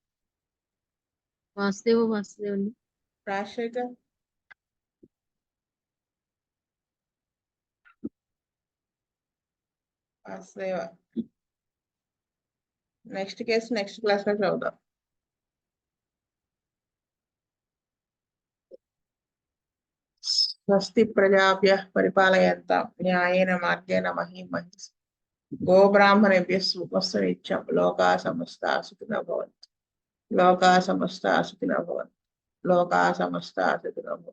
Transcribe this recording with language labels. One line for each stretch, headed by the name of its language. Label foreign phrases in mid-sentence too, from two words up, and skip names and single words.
Telugu: వాసుదేవుని. రాజశేఖర్. వాసుదేవ.
English: next case next class
Telugu: లో చదువుదాం.
Sanskrit: స్వస్తి ప్రజాభ్యః పరిపాలయంతాం న్యాయేన మార్గేణ మహీం మహిషి. గోబ్రాహ్మణేభ్యः శుభమస్తు నిత్యం. లోకాః సమస్తాః సుఖినో భవంతు. లోకాః సమస్తాః సుఖినో భవంతు. లోకాః సమస్తాః సుఖినో భవంతు.